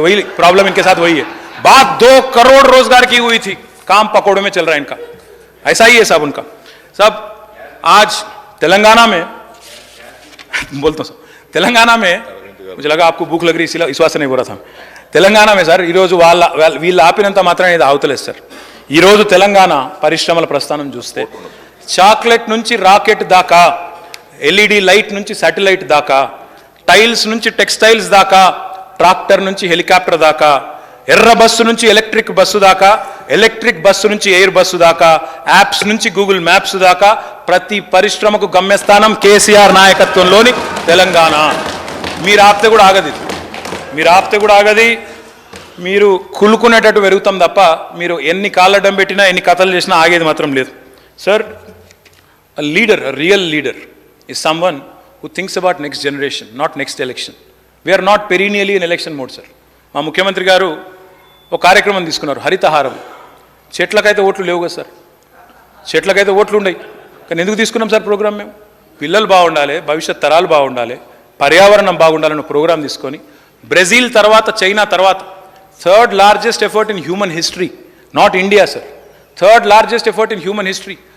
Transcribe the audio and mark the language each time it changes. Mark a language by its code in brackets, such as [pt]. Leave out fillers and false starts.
[hi] वही प्रॉब्लम इनके साथ वही है. बात 2 करोड़ रोजगार की हुई थी, काम पकौड़ों में चल रहा है इनका. ऐसा ही है साहब उनका. साहब आज तेलंगाना में बोलता हूँ तेलंगाना में मुझे लगा आपको भूख लग रही इसी इस वास्ते नहीं बोल रहा था తెలంగాణ में [te] సార్ ఈరోజు వీళ్ళు ఆపినంత మాత్రం ఇది అవుతలేదు సార్ ఈరోజు తెలంగాణ పరిశ్రమల ప్రస్థానం చూస్తే చాక్లెట్ నుంచి రాకెట్ దాకా ఎల్ఈడి లైట్ నుంచి శాటిలైట్ దాకా టైల్స్ నుంచి టెక్స్టైల్స్ దాకా ట్రాక్టర్ నుంచి హెలికాప్టర్ దాకా ఎర్ర బస్సు నుంచి ఎలక్ట్రిక్ బస్సు దాకా ఎలక్ట్రిక్ బస్సు నుంచి ఎయిర్ బస్సు దాకా యాప్స్ నుంచి గూగుల్ మ్యాప్స్ దాకా ప్రతి పరిశ్రమకు గమ్యస్థానం కేసీఆర్ నాయకత్వంలోని తెలంగాణ. మీరు ఆపితే కూడా ఆగదు, మీరు ఆపితే కూడా ఆగది. మీరు కులుకునేటట్టు పెరుగుతాం తప్ప మీరు ఎన్ని కాళ్ళడ్డం పెట్టినా ఎన్ని కథలు చేసినా ఆగేది మాత్రం లేదు. [en] Sir, leader, real leader is someone who thinks about next generation, not next election. We are not perennially in election mode, sir. [te] మా ముఖ్యమంత్రి గారు ఒక కార్యక్రమం తీసుకున్నారు, హరితహారం. చెట్లకైతే ఓట్లు లేవు కదా సార్, చెట్లకైతే ఓట్లు ఉండయి, కానీ ఎందుకు తీసుకున్నాం సార్ ప్రోగ్రామ్? మేము పిల్లలు బాగుండాలి, భవిష్యత్ తరాలు బాగుండాలి, పర్యావరణం బాగుండాలని ప్రోగ్రాం తీసుకొని బ్రెజిల్ తర్వాత చైనా తర్వాత [en] third largest effort in human history, not India sir, [te] third largest effort in human history.